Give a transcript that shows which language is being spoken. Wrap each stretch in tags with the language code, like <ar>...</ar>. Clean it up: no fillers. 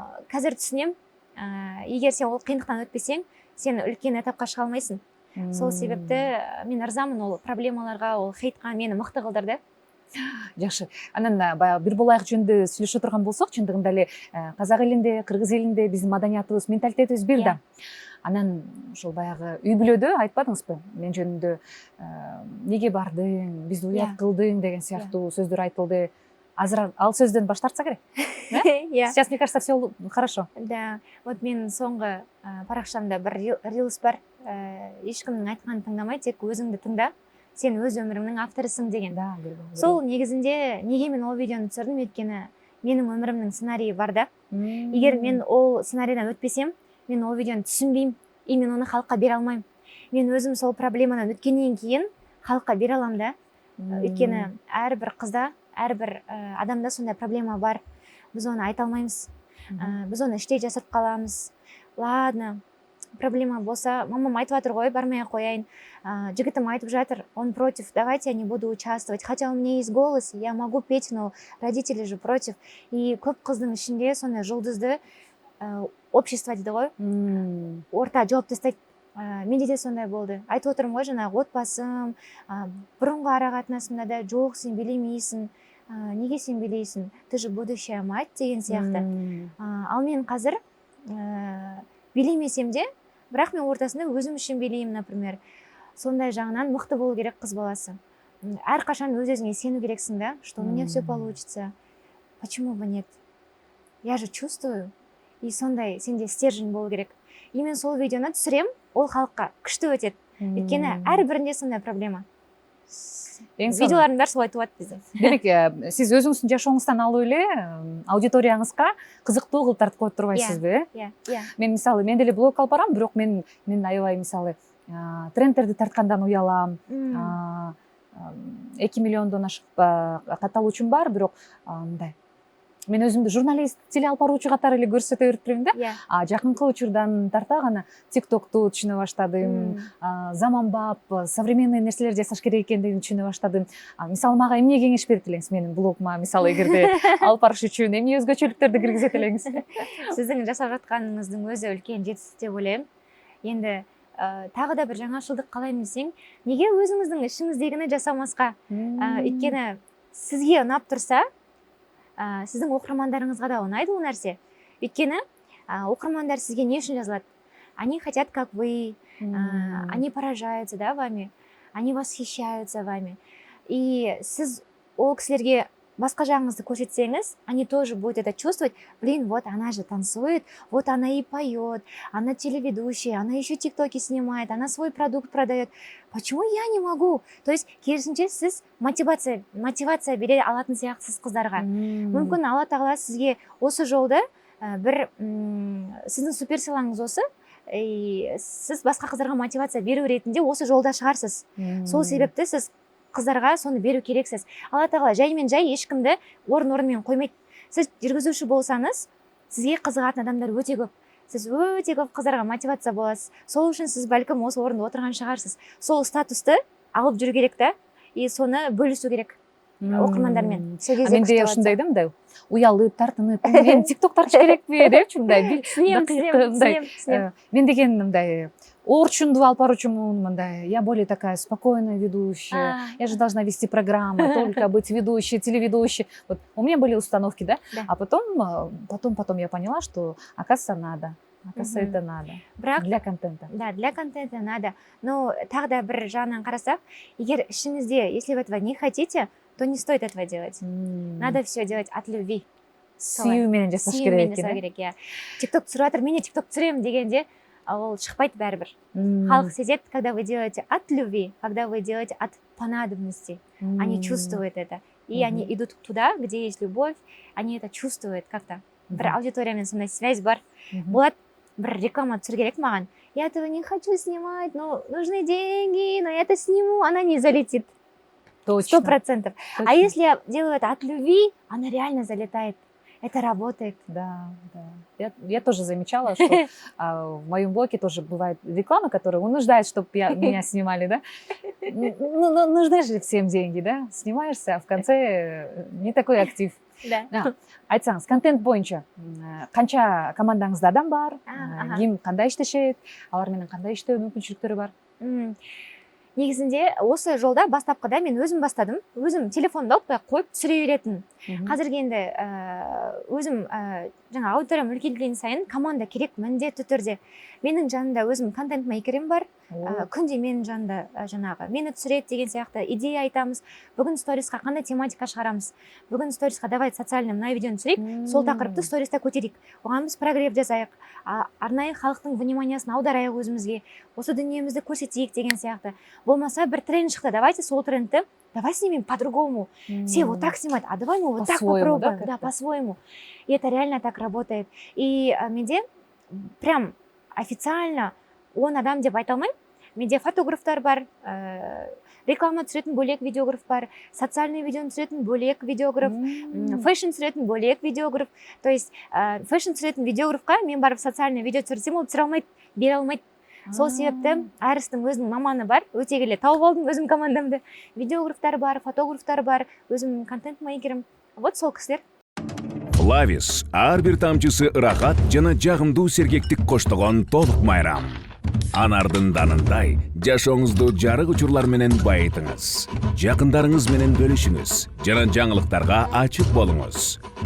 <kk>Қазір түсінем, егер сен ол қиындықтан өтпесең, сен үлкен этапқа шыға алмайсың. Сол себепті мен ырзамын ол проблемаларға, ол хейтқа мені мықты қылдырды. Жақсы.</kk> <ky>Анан баягы бир болайык жөнүндө сүйлөшө турган болсок, чындыгында эле казак элинде, кыргыз элинде биздин маданиятыбыз, менталитетибиз бир да. Анан ошол баягы үй бүлөдө айтпадыңызбы? Мен жөнүндө неге бардың, бизди уят кылдың деген сыяктуу сөздөр айтылды. Азыр ал сөздөн баш тартса керек.</ky> <ru>Сейчас, мне кажется, все хорошо.</ru> <kk>Да, вот мен соңғы парақшамда бір рилс бар. Ешкімнің айтқанын тыңдамай, тек өзіңді тыңда. Сен өз өміріңнің авторысың деген. Сол негізінде неге мен ол видеоны түсірдім, өйткені менің өмірімнің сценарийі бар да. Егер мен ол сценарийдан өтпесем, мен ол видеоны түсінбеймін, и мен оны халыққа бере алмаймын. Мен өзім сол проблемадан өткеннен кейін халыққа бере аламын да. Өйткені әрбір қызда, әрбір адамда сондай проблема бар. Біз оны айта алмаймыз. Біз оны іштей жасырып қаламыз. Ладно, проблема болса, мамам айтып жатыр ғой, бармай қояйын. Жігітім айтып жатыр,</kk> <ru>он против, давайте я не буду участвовать. Хотя у меня есть голос, я могу петь, но родители же против.</ru> <kk>И көп қыздың ішінде сондай жұлдызды общество дейді ғой, орта жауап тастайды. Менде де сондай болды. Айтып отырмын ғой, жаңағы отбасым, бұрынғы ара қатынасымда да жоқ, сен билемейсің. Неге сен билейсің?</kk> <ru>Ты же будущая мать</ru> <kk>деген сияқты. Ал мен қазір билемесем де, бірақ мен ортасында өзім үшін билеймін, например. Сондай жағынан мықты болу керек қыз баласы. Әрқашан өз-өзіңе сену керексің да,</kk> <ru>что у меня все получится. Почему бы нет? Я же чувствую.</ru> <kk>И сондай сенде стержень болу керек. И мен сол видеоны түсірем, ол халыққа күшті өтеді. Өйткені әрбірінде сондай проблема. Видеолардың бәрі солай туады бізде.</kk> <ky>Демек, сіз өзіңіздің жашооңуздан алып эле аудиторияңызга кызыктуу кылып тартып коюп турбайсыз бе? Мен мисалы, мен деле блог алып барам, бирок мен аябай мисалы трендтерди тарткандан уялам. 2 миллиондон ашык катталуучум бар, бирок мындай. Мен өзүмдү журналист, теле алып баруучу катары эле көрсөтө берип турмун да. Жакынкы учурдан тарта гана TikTok'ту түшүнө баштадым. Заманбап, современный нерселер жасаш керек экендигин түшүнө баштадым. Мисалы, мага эмне кеңеш берет элеңиз менин блогума, мисалы, эгерде алып барыш үчүн эмне өзгөчөлүктөрдү киргизет элеңиз?</ky> <kk>Сиздин жасап жатканыңыздын өзү үлкен жетістік деп ойлойм. Енді тағы да бір жаңашылдық қалаймын десең, неге өзіңіздің ішіңіздегіні жасамасқа? Өйткені сізге ұнап тұрса, сіздің оқырмандарыңызға да ұнайды ол нәрсе. Өйткені оқырмандар сізге не үшін жазылады?</kk> <ru>Они хотят, как вы, они поражаются, да, вами, они восхищаются вами.</ru> <kk>И сіз ол кісілерге басқа жағыңызды көрсетсеңіз,</kk> <ru>они тоже будут это чувствовать. Блин, вот она же танцует, вот она и поет, она телеведущая, она еще тиктоки снимает, она свой продукт продает. Почему я не могу?</ru> <kk>То есть, керісінше сіз мотивация бере алатын сияқтысыз қыздарға. Мүмкін Алла тағала сізге осы жолды бір сіздің суперсилаңыз осы, сіз басқа қыздарға мотивация беру ретінде осы жолда шығарсыз. Сол себепті сіз қыздарға соны беру керексіз. Алла тағала жаймен жай ешкімді орын-орынмен қоймайды. Сіз жүргізуші болсаңыз, сізге қызығатын адамдар өте көп. Сіз өте көп қыздарға мотивация боласыз. Сол үшін сіз бәлкім осы орында отырған шығарсыз. Сол статусты алып жүру керек та, и соны бөлісу керек. окурмандармен сол кезде менде күшті</kk> <ky>ушундай да мындай уялып тартынып мен тикток тартыш керекпи депчи мындай</ky> <kk>түсінем.</kk> <ky>мен деген мындай орчунду алып баруучумун мындай</ky> <ru>я более такая спокойная ведущая, я же должна вести программы, только быть ведущей, телеведущей. Вот у меня были установки, да? Да. А потом я поняла, что оказывается надо. Оказывается, это надо.</ru> <kk>Бірақ</kk> <ru>Для контента. да, для контента надо.</ru> <kk>Но тағы да бір жағынан қарасақ, егер ішіңізде,</kk> <ru>если вы этого не хотите, то не стоит этого делать. Надо все делать от любви.</ru> <ky>Сүйүүменен жасаш</ky> <kk>Сүйүүмен</kk> <ky>керек</ky> <kk>жасау</kk> <ky>экен.</ky> <kk>керек, иә. Тикток түсіріп жатыр, мен де тикток түсіремін дегенде, ол шықпайды бәрібір. Халық сезет,</kk> <ru>когда вы делаете от любви, когда вы делаете от понадобности. Они чувствуют это. И они идут туда, где есть любовь, они это чувствуют как-то.</ru> <kk>Бір аудиториямен сондай связь бар. Болады, бір реклама түсіру керек маған.</kk> <ru>Я этого не хочу снимать, но нужны деньги, но я это сниму, она не залетит. Точно. 100%. А если я делаю это от любви, она реально залетает. Это работает. Да. Я тоже замечала, что в моем блоге тоже бывают рекламы, которые нуждают, чтобы меня снимали, да? Ну, нужны же всем деньги, да? Снимаешься, а в конце не такой актив. Да.</ru> <ky>Айтсаңыз, контент боюнча канча командаңызда адам бар, ким кандай иштешет, алар менен кандай иштөө мүмкүнчүлүктөрү бар?</ky> <kk>Негізінде осы жолда бастапқыда мен өзім бастадым. Өзім телефонды алып қойып түсіре беретін. Қазіргі енді өзім жаңа аудиториям үлкейген сайын команда керек міндетті түрде. Менің жанымда өзім контент мейкерім бар. Күнде менің жанымда жаңағы мені түсіреді деген сияқты идея айтамыз. Бүгін сторисқа қандай тематика шығарамыз. Бүгін сторисқа давай социальный мына видеоны түсірейік. Сол тақырыпты сториста көтерейік. Оған біз прогрев жазайық. Арнайы халықтың вниманиясын аударайық өзімізге. Осы дүниемізді көрсетейік деген сияқты. Болмаса бір тренд шықты.</kk> <ru>Давайте</ru> <kk>сол трендті</kk> <ru>давай снимем по-другому. Все вот так снимают, а давай мы вот так попробуем. Да, по-своему. И это реально так работает.</ru> <kk>И менде прям официально 10 адам деп айта алмаймын. Менде фотографтар бар, реклама түсіретін бөлек видеограф бар, социальный видеоны түсіретін бөлек видеограф, фэшн түсіретін бөлек видеограф. То есть фэшн түсіретін видеографқа мен барып социальный видео түсірсем, ол түсіре алмайды, бере алмайды. Сол себепті әрістің өзінің маманы бар, өте келе тауып алдым өзім командамды. Видеографтар бар, фотографтар бар, өзім контент мейкерім. Вот сол кісілер.</kk> <ky>Флавис ар бир тамчысы ырахат жана жагымдуу сергектик коштогон толук майрам. Анардын данындай жашооңузду жарык учурлар менен байытыңыз. Жакындарыңыз менен бөлүшүңүз жана жаңылыктарга ачык болуңуз.</ky>